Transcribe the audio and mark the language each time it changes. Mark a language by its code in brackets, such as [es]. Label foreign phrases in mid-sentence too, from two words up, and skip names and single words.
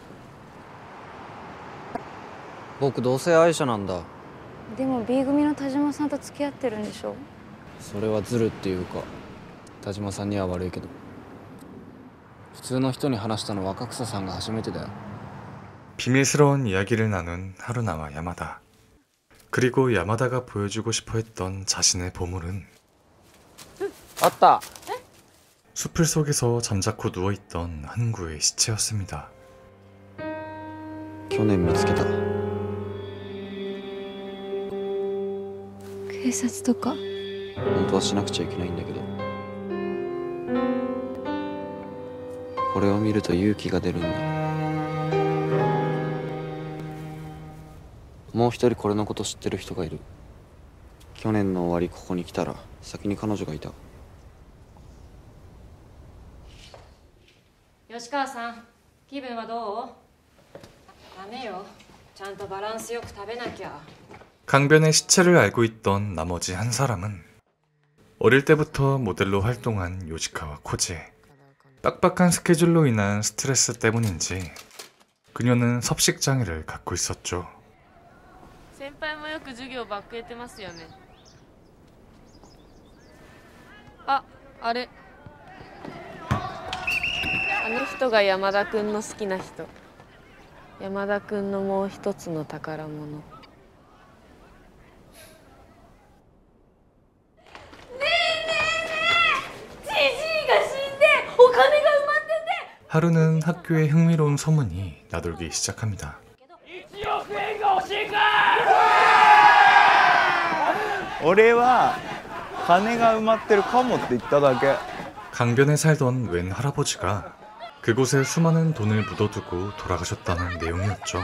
[ja] 僕同性愛者なんだ。でも B 組の田島さんと付き合ってるんでしょ。それはズルっていうか、田島さんには悪いけど、普通の人に話したの若草さんが初めてだよ。 [ko] 비밀스러운 이야기를 나눈 하루나와 야마다. 그리고 야마다가 보여주고 싶어 했던 자신의 보물은 아따! 숲을 속에서 잠자코 누워있던 한구의 시체였습니다. [ja] 去年見つけた。警察とか？本当はしなくちゃいけないんだけど、これを見ると勇気が出るんだ。もう一人これのこと知ってる人がいる。去年の終わりここに来たら先に彼女がいた。吉川さん、気分はどう？ダメよ。ちゃんとバランスよく食べなきゃ。 [ko] 강변의 시체를 알고 있던 나머지 한 사람은 어릴 때부터 모델로 활동한 요시카와 코지에 빡빡한 스케줄로 인한 스트레스 때문인지 그녀는 섭식장애를 갖고 있었죠. [ja] 先輩もよく授業バックやってますよね。あ、あれ。あの人が山田くんの好きな人。山田くんのもう一つの宝物。 [ko] 하루는 학교에 흥미로운 소문이 나돌기 시작합니다. [ja] 俺は金が埋まってるかもって言っただけ。 [ko] 강변에 살던 웬 할아버지가 그곳에 수많은 돈을 묻어두고 돌아가셨다는 내용이었죠.